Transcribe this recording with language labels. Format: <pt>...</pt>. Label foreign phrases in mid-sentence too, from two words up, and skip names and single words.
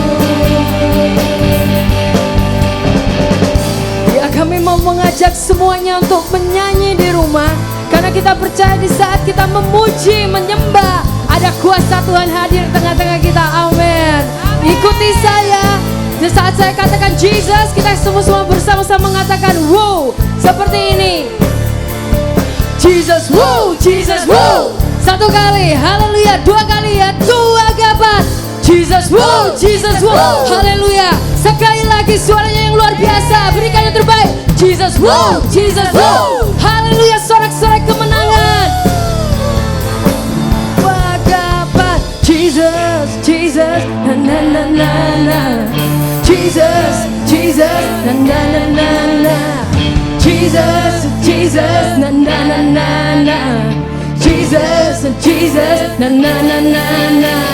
<id>Ya, kami mau mengajak semuanya untuk menyanyi di rumah, karena kita percaya di saat kita memuji, menyembah, ada kuasa Tuhan hadir tengah-tengah kita. Amin. Ikuti saya. Di saat saya katakan Jesus, kita semua bersama-sama mengatakan wow, seperti ini. Jesus, wow, Jesus, wow. Satu kali, haleluya. Dua kali ya, dua gapat. Jesus, wow, Jesus, wow. Haleluya. Sekali lagi suaranya yang luar biasa. Berikan yang terbaik. Jesus, wow, Jesus, wow. Haleluya, sorak-sorak kemenangan. Wagapat. Jesus, Jesus, na na na na na. Jesus, Jesus, na na na na na. Jesus, Jesus, na na na na na. Jesus, Jesus, na na na na na.</id>